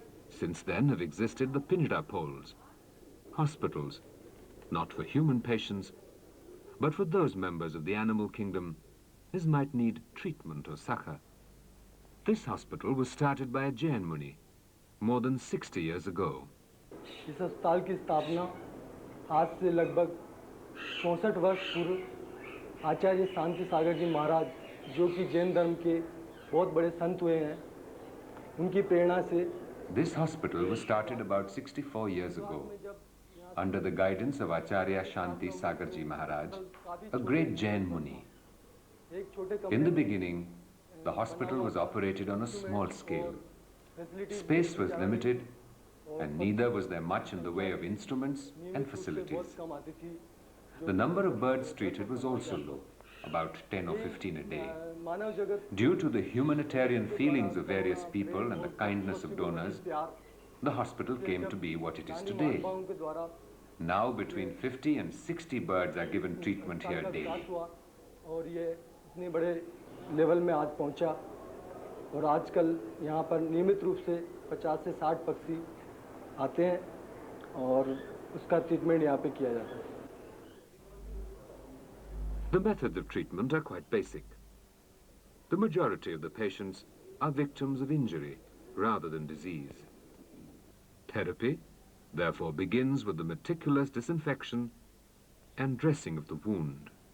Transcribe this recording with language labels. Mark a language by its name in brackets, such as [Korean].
[English] Since then have existed the Pinjra poles, hospitals, not for human patients, but for those members of the animal kingdom as might need treatment or succor. This hospital was started by a Jain Muni more than 60 years ago. [Hindi] इस अस्पताल की स्थापना आज से लगभग 64 वर्ष पूर्व आचार्य शांति सागर जी महाराज, जो कि जैन धर्म के बहुत बड़े संत हुए हैं, उनकी प्रेरणा से. [English] This hospital was started about 64 years ago under the guidance of Acharya Shanti Sagarji Maharaj, a great Jain Muni. In the beginning, the hospital was operated on a small scale. Space was limited, and neither was there much in the way of instruments and facilities. The number of birds treated was also low, about 10 or 15 a day. Due to the humanitarian feelings of various people and the kindness of donors, the hospital came to be what it is today. Now between 50 and 60 birds are given treatment here daily. [Hindi] और ये इतने बड़े level में आज पहुंचा, और आजकल यहाँ पर नियमित रूप से 50 से 60 पक्षी आते हैं और उसका ट्रीटमेंट यहाँ पे किया जाता है. [English] The methods of treatment are quite basic. The majority of the patients are victims of injury rather than disease. Therapy, therefore, begins with the meticulous disinfection and dressing of the wound.